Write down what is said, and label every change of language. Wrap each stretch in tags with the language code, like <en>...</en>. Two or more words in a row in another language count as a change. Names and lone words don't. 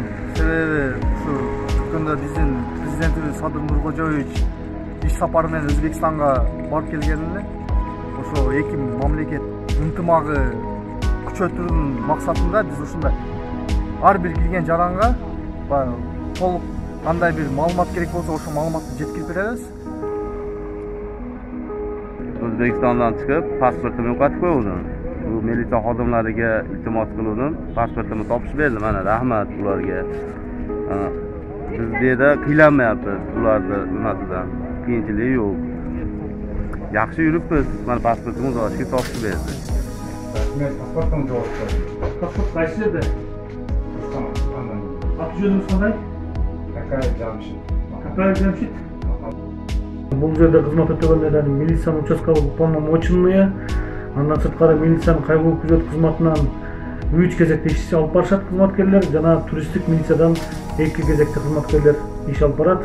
<ky>Себеби ушу өткөндө биздин президентибиз Садыр Нуркожоевич иш сапары менен Өзбекстанга барып келгенинде ошо эки мамлекет ынтымагы күчөтүүнүн максатында биз ушундай ар бир кирген жаранга толук кандай бир маалымат керек болсо ошол маалыматты жеткирип беребиз.</ky> <uz>O'zbekistondan chiqib pasportini yo'qotib qo'ydim. Bu militsiya xodimlariga iltimos qildim. Pasportimni topishib berdi. Mana rahmat ularga. Biz bu yerda qiynalmayapmiz ularni nimasidan. Qiyinchilik yo'q. Yaxshi yuribmiz. Mana pasportimizni olishga topishib berdi. Men pasportimni javob berdim. Pasport qaysi yerda? Qanday?</uz> <ky>Аты-жөнүңүз кандай?</ky> <ru>Какая Jamshid? Какая Jamshid?</ru> <ky>Бул жерде кызмат өтөгөндө милициянын участкалык уполномоченные, андан сырткары милициянын кайгылуу күзөт кызматынан 3 кезекте иш алып барышат кызматкерлер жана туристтик милициядан 2 кезекте кызматкерлер иш алып барат.</ky>